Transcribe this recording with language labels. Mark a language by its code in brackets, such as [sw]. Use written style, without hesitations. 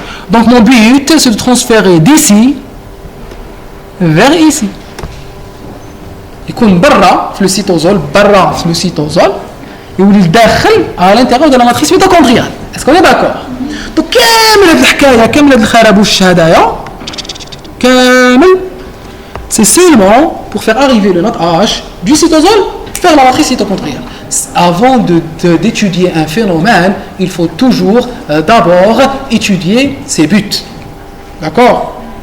[fr] Donc mon but c'est de transférer d'ici vers ici. [ar] يكون برا في السيتوزول برا في السيتوزول يولي داخل [fr] à l'intérieur de la matrice mitochondriale. Est-ce qu'on est d'accord? Donc [ar] كامل هذه الحكايه كامل هذا الخرابوش هذايا كامل [fr] c'est seulement pour faire arriver le NADH du cytosol vers la matrice mitochondriale. Avant d'étudier un phénomène, il faut toujours d'abord étudier ses buts. D'accord?